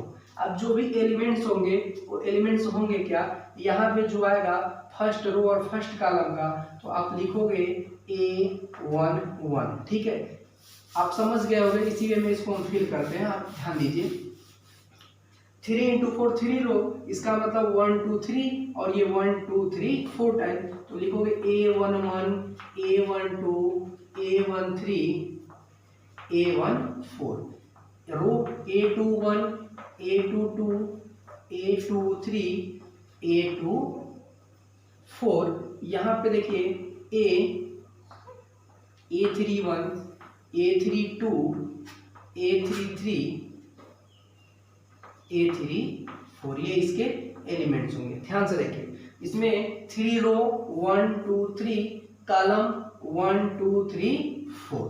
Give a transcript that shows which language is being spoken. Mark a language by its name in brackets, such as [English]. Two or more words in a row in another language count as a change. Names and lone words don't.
[Hindi] अब जो भी एलिमेंट्स होंगे वो एलिमेंट्स होंगे क्या, यहाँ पे जो आएगा [English] first row [Hindi] और [English] first column [Hindi] का, तो आप लिखोगे A11। ठीक है, आप समझ गए होंगे, इसी वे में इसको हम फिल करते हैं। आप ध्यान दीजिए, 3 into 4 3 रो, इसका मतलब 1 2 3 और ये 1 2 3 4 टाइम, तो लिखोगे A11 A12 A13 A14। रो A21 A22 A23 A24। यहाँ पे देखिए A31 A32 A33 A34, ये इसके एलिमेंट्स होंगे। ध्यान से देखिए, इसमें 3 रो 1 2 3 कॉलम 1 2 3 4।